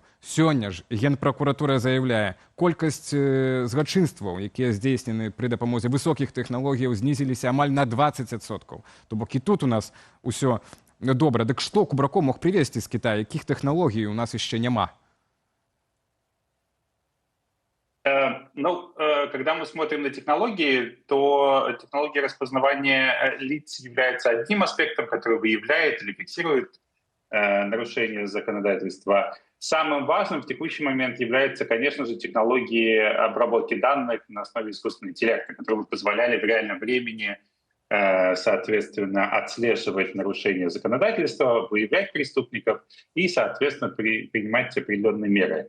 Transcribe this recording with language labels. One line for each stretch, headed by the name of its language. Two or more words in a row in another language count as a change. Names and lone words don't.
Belarusian: Сёння ж Генпракуратура заяўляе, колькасць злачынстваў, якія здзейснены пры дапамозе высокіх тэхналогіяў, знізіліся амаль на 20%. То бок і тут у нас усё добра. Дык што Кубракоў мог прывезці з Кітая? Якіх тэхналогій у нас яшчэ няма?
Russian: Ну, когда мы смотрим на технологии, то технология распознавания лиц является одним аспектом, который выявляет или фиксирует нарушения законодательства. Самым важным в текущий момент является, конечно же, технологии обработки данных на основе искусственного интеллекта, которые позволяли в реальном времени, соответственно, отслеживать нарушения законодательства, выявлять преступников и, соответственно, принимать определенные меры.